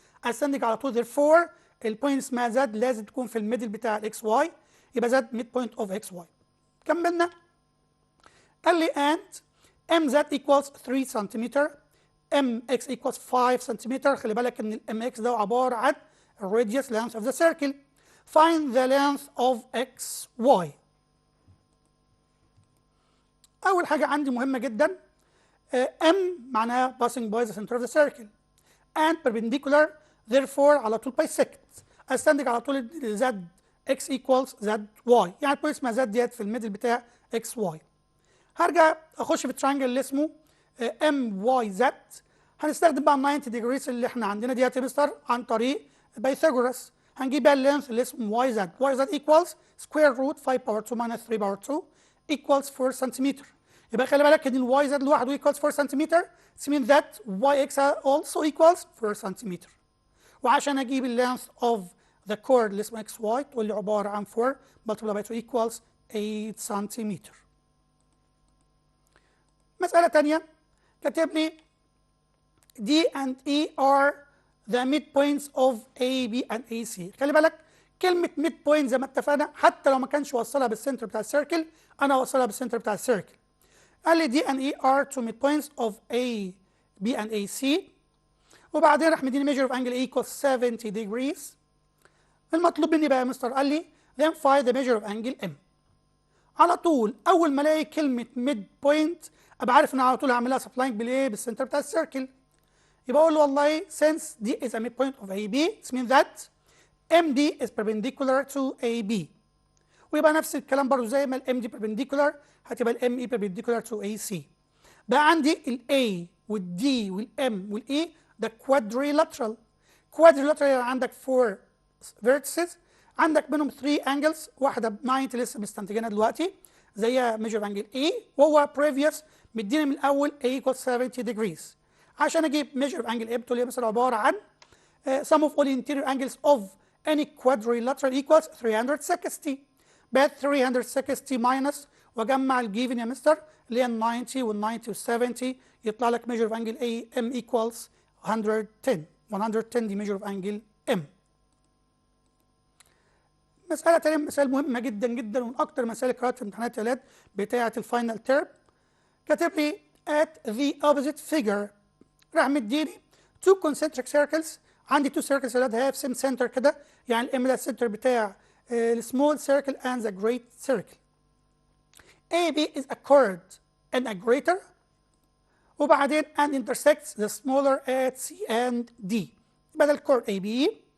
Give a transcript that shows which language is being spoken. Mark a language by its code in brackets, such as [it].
[ar] أستنتج على طول therefore البوينت اسمها Z لازم تكون في الميدل بتاع الإكس واي، يبقى [en] Z mid point of XY. [ar] كملنا. قال لي [en] and MZ equals 3 centimetre MX equals 5 centimetre. [ar] خلي بالك ان ال MX ده عباره عن radius length of the circle. [en] Find the length of XY. [ar] اول حاجه عندي مهمه جدا، [en] M معناها passing by the center of the circle and perpendicular therefore [ar] على طول [en] bisect. [ar] استنتج على طول Z X equals ZY، يعني البوينت اسمها Z ديت في الميدل بتاع XY. هرجع اخش في الترينجل اللي اسمه MYZ. هنستخدم بقى 90 degrees اللي احنا عندنا ديت يا مستر عن طريق بايثاغورس. هنجيب بقى اللينث اللي اسمه YZ. [en] YZ equals square root 5 power 2 minus 3 power 2 equals 4 centimetre. [ar] يبقى خلي بالك ان ال YZ لوحده equals 4 سنتيمتر. [en] It means that YX also equals 4 centimetre. [ar] وعشان اجيب اللينث of the chord اللي اسمه XY تقول لي عباره عن [en] 4 multiplied by 2 equals 8 [ar] سنتيمتر. مسألة تانية كاتب لي [en] D and E are the midpoints of A, B and AC. [ar] خلي بالك كلمة midpoint زي ما اتفقنا حتى لو ما كانش وصلها بالسنتر بتاع السيركل أنا وصلها بالسنتر بتاع السيركل. قال لي [en] D and E are two midpoints of A, B and AC. وبعدين راح مديني measure of angle A equals 70 degrees. [ar] المطلوب مني بقى يا مستر قال لي [en] then find the measure of angle M. [ar] على طول أول ما ألاقي كلمة midpoint ابقى عارف ان على طول هعملها سبلاينج بالايه؟ بالسنتر بتاع السيركل. يبقى اقول له والله [en] since D is a midpoint of AB it means that MD is perpendicular to AB. [ar] ويبقى نفس الكلام برضه زي ما ال MD perpendicular هتبقى ال [en] ME perpendicular to AC. [ar] بقى عندي ال A وال D وال M وال E ده quadrilateral. quadrilateral يعني عندك 4 vertices، عندك منهم 3 angles، واحده ب 90 لسه مستنتجينها دلوقتي زي measure of angle A، وهو previous مدينا من الاول A equals 70 degrees. عشان اجيب [en] measure of angle A [ar] بتقول لي مثلا عباره عن [en] sum of all interior angles of any quadrilateral equals 360. [ar] بقت 360 minus واجمع الجيفن يا مستر اللي هي 90 وال 90 وال 70 يطلع لك measure of angle A M equals 110. [en] 110 دي measure of angle M. [ar] مسألة تانية مسألة مهمة جدا جدا ومن أكتر مسائل قرأت في امتحانات الإعداد بتاعة الفاينل تيرم. كاتب لي [en] at the opposite figure [ar] راح مديني [en] two concentric circles. عندي two circles that have same center كده، [ar] يعني الام ده السنتر بتاع السمول [en] circle and the great circle. AB is a chord and a greater [ar] وبعدين [en] and intersects the smaller at C and D. [ar] بدل [en] chord AB